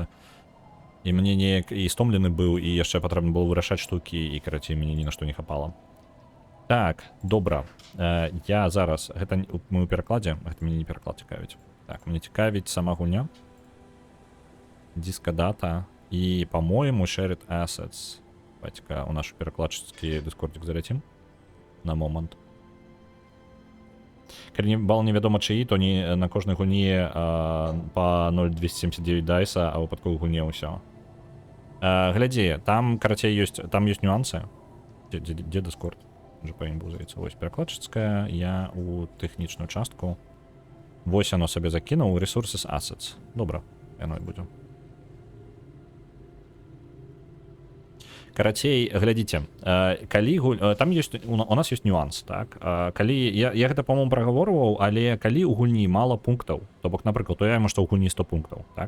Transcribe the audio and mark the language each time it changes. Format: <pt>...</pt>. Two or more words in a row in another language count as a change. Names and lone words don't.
<be>І мне неяк і стомлены быў, і яшчэ патрэбна было вырашаць штукі, і, карацей, мяне ні на што не хапала. Так, добра. Я зараз... Гэта мы ў перакладзе? Гэта мяне не пераклад цікавіць. Так, мне цікавіць сама гульня. Дискадата. І,</be> <ru>по-моему,</ru> <en>shared assets.</en> <be>Давайте-ка у нашу перакладчыцкі дыскордзік заляцім. На момант. Калі бал невядома чыі, то не на кожнай гульні па 0,279 дайса, а выпадковай гульне ўсё. Глядзі, там, карацей, там ёсць нюансы. Дзе дыскорд? Уже павінен быў з'явіцца. Вось перакладчыцкая, я у тэхнічную частку. Вось яно сабе закінуў,</be> <en>resources assets.</en> <be>Добра, яно і будзе. Карацей, глядзіце, калі там ёсць, у нас ёсць нюанс, так? Калі я гэта, по-моему, прагаворваў, але калі ў гульні мала пунктаў, то бок, напрыклад, уявімо, што ў гульні 100 пунктаў, так?</be>